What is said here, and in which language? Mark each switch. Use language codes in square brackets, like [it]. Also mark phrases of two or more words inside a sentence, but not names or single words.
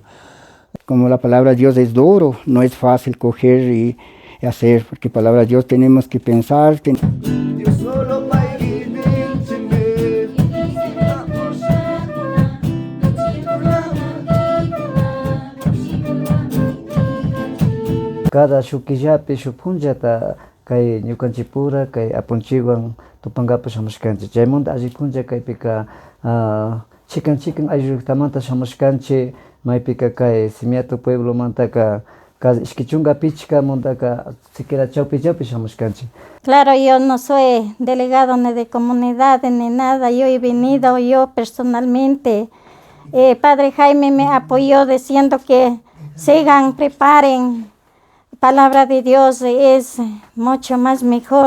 [es] Como la palabra de Dios es duro, no es fácil coger y hacer, porque palabra de Dios tenemos que pensar. [qu] Cada shukillapi shupunllata kay ñukanchipura kay apunchikwan tupankapi shamushkanchik. Chaymunta alli punlla kaypika chikan ayllutamanta shamushkanchik, maypika kay Simiatu pueblomantaka ishki chunka pichkamuntaka siquiera chawpi shamushkanchik. [es] Claro, yo no soy delegado ni de comunidad ni nada, yo he venido yo personalmente. Padre Jaime me apoyó diciendo que sigan, preparen. Palabra de Dios es mucho más mejor.